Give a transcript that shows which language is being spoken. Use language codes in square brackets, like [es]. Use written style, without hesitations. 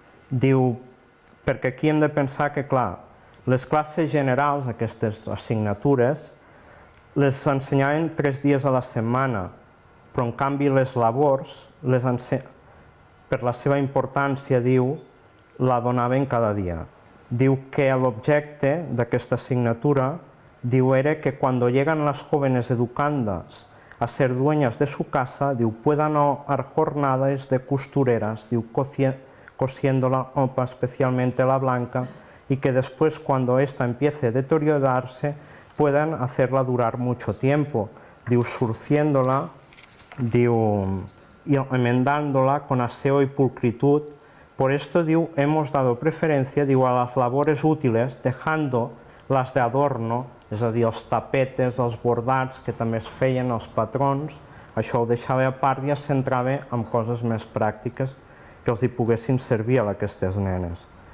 [ca] diu, perquè aquí hem de pensar que, clar, les classes generals, aquestes assignatures, les ensenyaven 3 dies a la setmana, però en canvi les labors, per la seva importància, diu, la donaven cada dia. Diu que l'objecte d'aquesta asignatura, diu, era que [es] cuando llegan las jóvenes educandas a ser dueñas de su casa, diu, puedan dar jornadas de costureras, diu, cosiendo la ropa, especialmente la blanca, y que después, cuando ésta empiece a deteriorarse, puedan hacerla durar mucho tiempo, diu, surciéndola, diu, y remendándola con aseo y pulcritud. Por esto, diu, hemos dado preferencia, diu, a las labores útiles, dejando las de adorno, [ca] és a dir, els tapetes, els bordats, que també es feien, els patrons, això ho deixava a part i es centrava en coses més pràctiques que els hi poguessin servir a aquestes nenes.